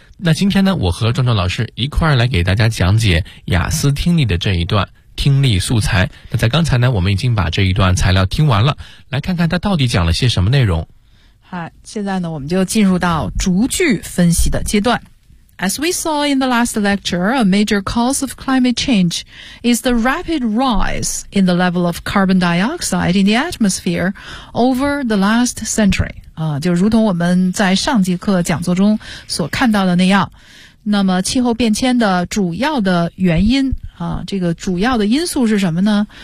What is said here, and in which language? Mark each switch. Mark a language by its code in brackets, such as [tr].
[zh] 那今天呢，我和壮壮老师一块儿来给大家讲解雅思听力的这一段听力素材。那在刚才呢，我们已经把这一段材料听完了，来看看它到底讲了些什么内容。好，现在呢，我们就进入到逐句分析的阶段。 [en] As we saw in the last lecture, a major cause of climate change is the rapid rise in the level of carbon dioxide in the atmosphere over the last century. [zh] 就如同我们在上节课讲座中所看到的那样，那么气候变迁的主要的原因啊，这个主要的因素是什么呢？